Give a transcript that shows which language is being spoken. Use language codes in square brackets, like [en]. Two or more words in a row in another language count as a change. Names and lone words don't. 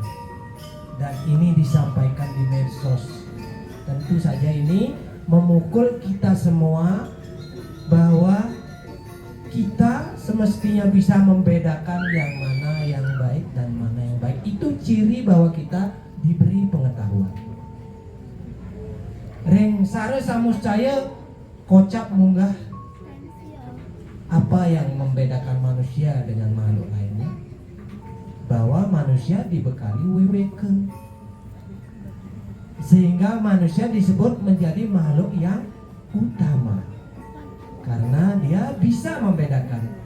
[id] Dan ini disampaikan di medsos. Tentu saja ini memukul kita semua bahwa kita semestinya bisa membedakan yang mana yang baik dan mana yang baik. Itu ciri bahwa kita diberi pengetahuan. [ban] Ring sare samuscaya kocap munggah. [id] Apa yang membedakan manusia dengan makhluk lainnya? Bahwa manusia dibekali weweke, sehingga manusia disebut menjadi makhluk yang utama karena dia bisa membedakan.